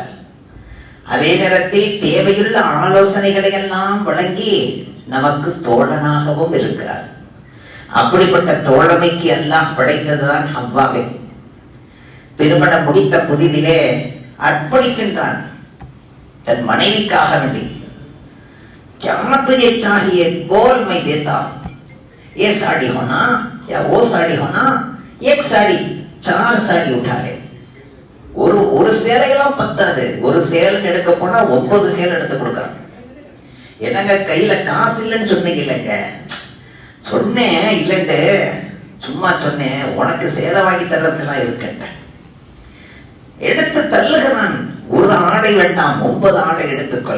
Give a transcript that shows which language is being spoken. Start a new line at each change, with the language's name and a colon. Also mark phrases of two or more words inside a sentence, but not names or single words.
Tamil: அதே நேரத்தில் தேவையுள்ள ஆலோசனைகளை எல்லாம் வழங்கி நமக்கு தோழனாகவும் இருக்கிறார். அப்படிப்பட்ட தோழமைக்கு அல்லாஹ் படைத்ததுதான் ஹவ்வாவை. திருமணம் முடித்த புதிதிலே அர்ப்பணிக்கின்றான் தன் மனைவிக்காக வேண்டி.
Hindi: क्या तुझे चाहिए बोल मैं देता हूं, ये साड़ी होना या वो साड़ी होना, एक साड़ी 4 साड़ी उठा ले.
Tamil: ஒரு சேலையெல்லாம் பத்தாது, ஒரு சேலை எடுக்க போனா 9 சேலை எடுத்து கொடுக்கறான். என்னங்க கையில காசு இல்லைன்னு சொன்னீங்க இல்லைங்க? சொன்னேன் இல்லைண்டு, சும்மா சொன்னேன், உனக்கு சேலை வாங்கி தர்றதுலாம் இருக்கேன். எடுத்து தள்ளுகிறான். ஒரு ஆடை வேண்டாம், 9 ஆடை எடுத்துக்கொள்.